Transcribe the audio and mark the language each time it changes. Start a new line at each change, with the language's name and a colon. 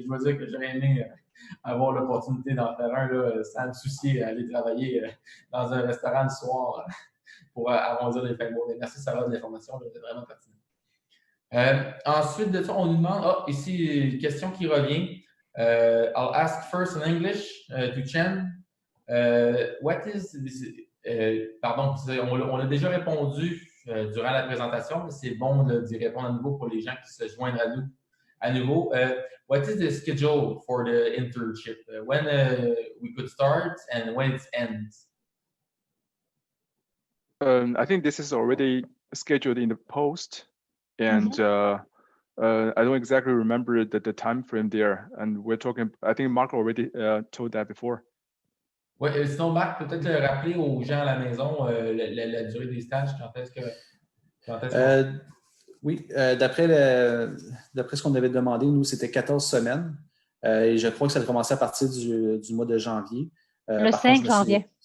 French: Et je dois dire que j'aurais aimé avoir l'opportunité d'en faire un là, sans me soucier à aller travailler dans un restaurant le soir pour arrondir les fins de mois. Merci Sarah de l'information, c'est vraiment pertinent. Ensuite de ça, on nous demande, ici, une question qui revient.
English: I'll ask first in English to Chen. What is this?
French: Pardon, on a déjà répondu durant la présentation, mais c'est bon d'y répondre à nouveau pour les gens qui se joignent à nous à nouveau.
English: What is the schedule for the internship? When we could start and when it ends? I think this is already scheduled in the post, and I don't exactly remember the time frame there. And we're talking. I think Mark already told that before.
French: Oui, sinon, Marc, peut-être rappeler aux gens à la maison la durée des stages, quand est-ce que. Oui, d'après ce qu'on avait demandé, nous, c'était 14 semaines. Et je crois que ça a commencé à partir du mois de janvier. Le 5 janvier.